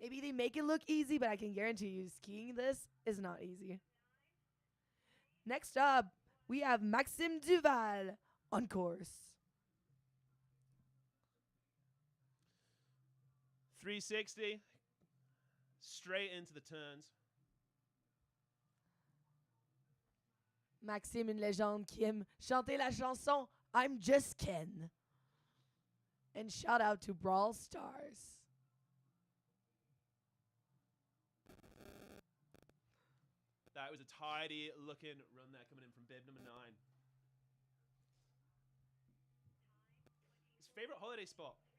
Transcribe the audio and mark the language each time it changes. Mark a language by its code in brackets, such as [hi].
[en] Maybe they make it look easy, but I can guarantee you skiing this is not easy. Next up, we have Maxime Duval on course. 360, straight into the turns. [fr] Maxime, une légende qui aime chanter la chanson I'm Just Ken. [en] And shout out to Brawl Stars. That was a tidy looking run there coming in from bib number 9. His favorite holiday spot.